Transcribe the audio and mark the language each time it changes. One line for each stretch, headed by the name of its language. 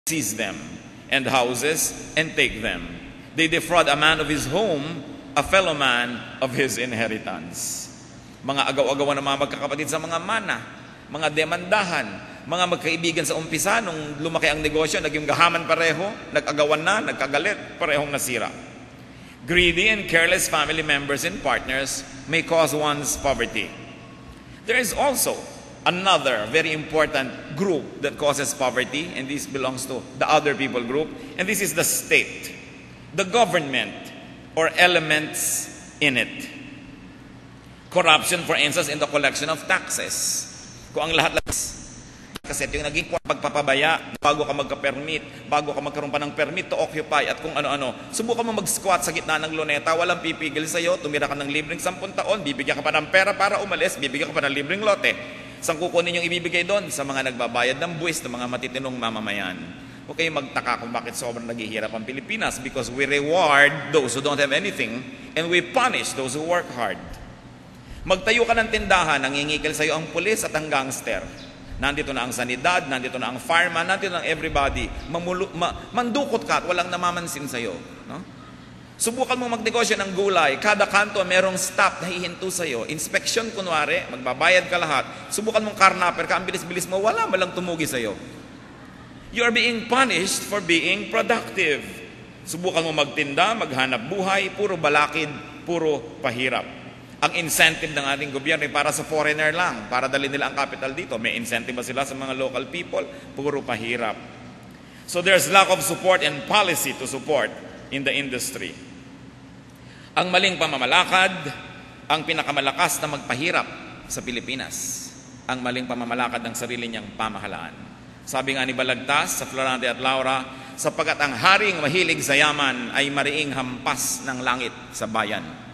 English: seize them, and houses, and take them. They defraud a man of his home, a fellow man of his inheritance.
Filipino: Mga agaw-agawan ng mga magkakapatid sa mga mana, mga demandahan, mga magkaibigan sa umpisa, nung lumaki ang negosyo, naging gahaman pareho, nag-agawan na, nagkagalit, parehong nasira.
English: Greedy and careless family members and partners may cause one's poverty. There is also another very important group that causes poverty, and this belongs to the other people group, and this is the state, the government, or elements in it. Corruption, for instance, in the collection of taxes.
Filipino: Kung ang lahat kasi yung naging pagpapabaya, bago ka magka-permit, bago ka magkaroon pa ng permit to occupy, at kung ano-ano, subukan mo mag-squat sa gitna ng luneta, walang pipigil sa'yo, tumira ka ng libreng 10 taon, bibigyan ka pa ng pera para umalis, bibigyan ka pa ng libreng lote. Saan kukunin yung ibibigay doon? Sa mga nagbabayad ng buwis, ng mga matitinong mamamayan. Huwag kayong magtaka kung bakit sobrang naghihirap ang Pilipinas,
English: because we reward those who don't have anything and we punish those who work hard.
Filipino: Magtayo ka ng tindahan, nangingikil sa iyo ang pulis at ang gangster. Nandito na ang sanidad, nandito na ang fireman, nandito na ang everybody. Mandukot ka at walang namamansin sa iyo. No? Subukan mo magnegosyo ng gulay. Kada kanto merong staff na hihinto sa iyo. Inspection kunwari, magbabayad ka lahat. Subukan mong karnaper ka, ang bilis-bilis mo, wala malang tumugi sa iyo.
English: You are being punished for being productive.
Filipino: Subukan mo magtinda, maghanap buhay, puro balakid, puro pahirap. Ang incentive ng ating gobyerno ay para sa foreigner lang, para dalhin nila ang capital dito. May incentive ba sila sa mga local people? Puro pahirap.
English: So there's lack of support and policy to support in the industry.
Filipino: Ang maling pamamalakad, ang pinakamalakas na magpahirap sa Pilipinas. Ang maling pamamalakad ng sarili niyang pamahalaan. Sabi nga ni Balagtas sa Florante at Laura, sapagkat ang haring mahilig sa yaman ay mariing hampas ng langit sa bayan.